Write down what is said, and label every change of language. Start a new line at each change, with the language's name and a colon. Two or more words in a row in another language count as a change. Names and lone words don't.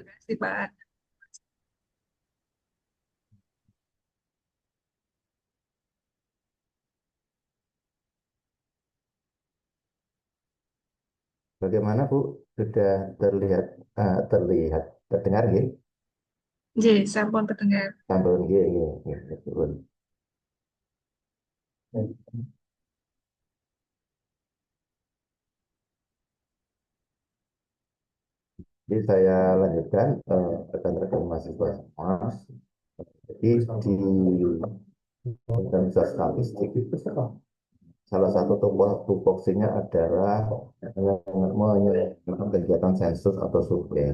Indonesian: Terima kasih Pak. Bagaimana Bu? Sudah terlihat, terdengar nggih? J, sampun terdengar.
Balinese: Sampun nggih, nggih, nggih,
Indonesian: betul. Jadi saya lanjutkan rekan-rekan mahasiswa semua. Jadi di organisasi statistik salah satu tupoksinya adalah menyelenggarakan kegiatan sensus atau survei.